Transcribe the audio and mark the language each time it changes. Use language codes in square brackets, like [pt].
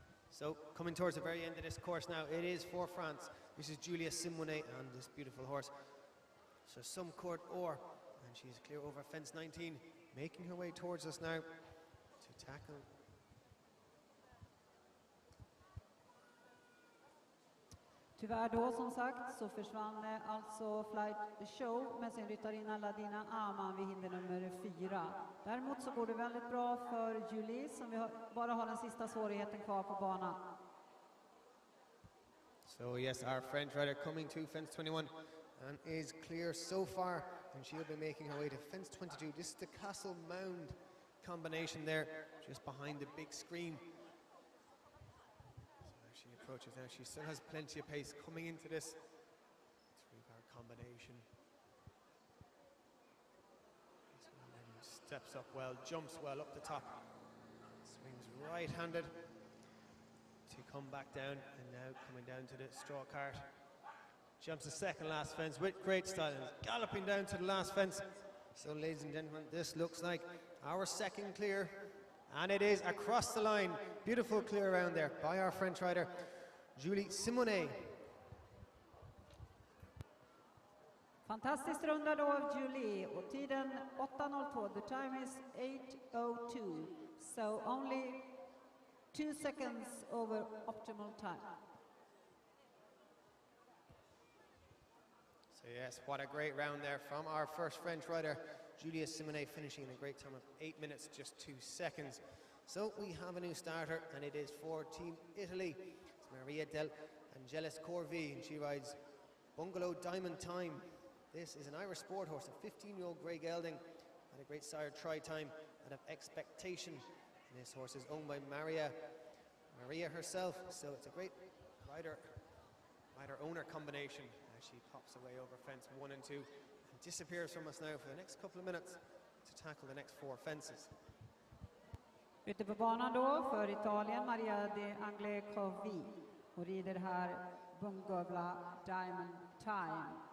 [en] So coming towards the very end of this course now, it is for France. This is Julia Simonet and this beautiful horse. So some court or, and she's clear over fence 19, making her way towards us now to tackle. [sv] Tyvärr då som sagt så försvann alltså Flight Show med sin ryttarinna Ladina Amman vid hinder nummer 4. Däremot så går det väldigt bra för Julie som bara har den sista svårigheten kvar på banan. [en] So yes, our French rider coming to fence 21 and is clear so far, and she'll be making her way to fence 22. This is the Castle Mound combination there, just behind the big screen. So as she approaches now, she still has plenty of pace coming into this three-car combination. This one then steps up well, jumps well up the top, swings right-handed to come back down, and now coming down to the straw cart. Jumps the second last fence with great style and is galloping down to the last fence. So ladies and gentlemen, this looks like our second clear, and it is across the line. Beautiful clear around there by our French rider Julie Simonet. [sv] Fantastiskt runda då av Julie och tiden 8:02. [en] The time is 8:02. So only 2 seconds over optimal time. So yes, what a great round there from our first French rider, Julia Simonet, finishing in a great time of 8 minutes, just 2 seconds. So we have a new starter, and it is for Team Italy. It's Maria del Angelis Corvi, and she rides Bungalow Diamond Time. This is an Irish sport horse, a 15-year-old grey gelding, had a great sire try time and of expectation. And this horse is owned by Maria herself, so it's a great rider-owner combination. She pops away over fence 1 and 2 and disappears from us now for the next couple of minutes to tackle the next 4 fences. [sv] Ute på banan då för Italien, Maria de Anglecovi. Hon rider här Bungavla Diamond Time.